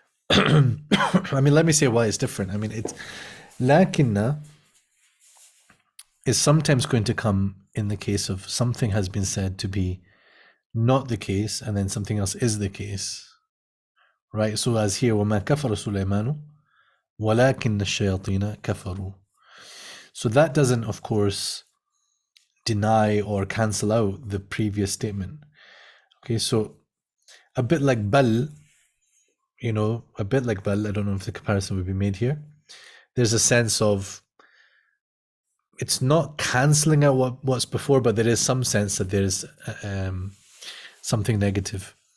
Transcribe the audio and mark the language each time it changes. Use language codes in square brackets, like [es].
[en] I mean, let me say why it's different. I mean, it's lakinna is sometimes going to come in the case of something has been said to be not the case, and then something else is the case, right? So as here, [ar] وَمَا كَفَرَ سُلَيْمَانُ وَلَكِنَّ الشَّيَاطِينَ كَفَرُوا. [en] So that doesn't, of course, deny or cancel out the previous statement. Okay, so a bit like bal, I don't know if the comparison would be made here. There's a sense of, it's not cancelling out what's before, but there is some sense that there's something negative.